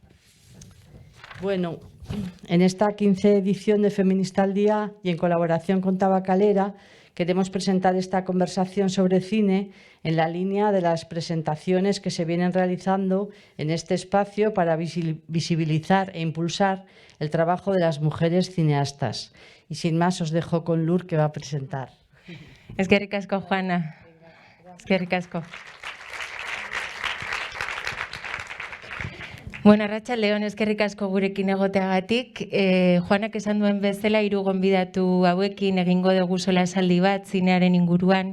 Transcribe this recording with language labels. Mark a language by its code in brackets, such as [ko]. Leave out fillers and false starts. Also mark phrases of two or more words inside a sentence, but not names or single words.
[es] Bueno, en esta 15ª edición de Feminista al Día y en colaboración con Tabakalera, queremos presentar esta conversación sobre cine en la línea de las presentaciones que se vienen realizando en este espacio para visibilizar e impulsar el trabajo de las mujeres cineastas. Y sin más os dejo con Lur, que va a presentar. [eu] Eskerrik asko, Juana. Eskerrik asko. Bueno, arratsaldeon, eskerrik asko gurekin egoteagatik. Juanak esan duen bezala, 3 gonbidatu hauekin egingo dugu solasaldi bat zinearen inguruan.